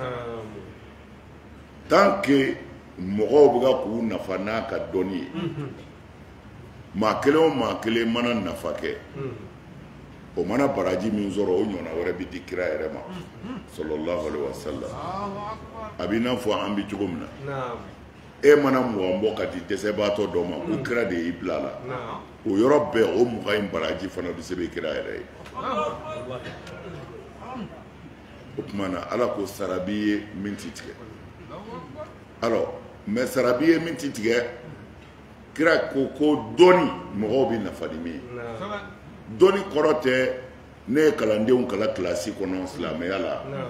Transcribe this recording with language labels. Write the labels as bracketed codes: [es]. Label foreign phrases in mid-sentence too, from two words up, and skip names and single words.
[bm] tant que mɔgɔw bɛ ka k'u nafa n'a ka dɔnni ye maa kelen o maa kelen mana nafa kɛ o mana baraji min sɔrɔ o ɲɔgɔnna wɛrɛ bi di kira yɛrɛ ma [ar] صلى الله عليه وسلم [bm] a b'i n'a fɔ an bi cogo min na e mana mugan bɔ ka di dɛsɛbaatɔ dɔ ma ko kira de y'i bila la o yɔrɔ bɛɛ o mugan in baraji fana bɛ se bɛ kira yɛrɛ ye o tuma na ala ko sara b'i ye min ti tigɛ [fr] alors mais [bm] sara b'i ye min ti tigɛ kira ko dɔni mɔgɔw bɛ nafa di min ye dɔni kɔrɔ tɛ ne ye kalandenw kala kilasi kɔnɔ silamɛya la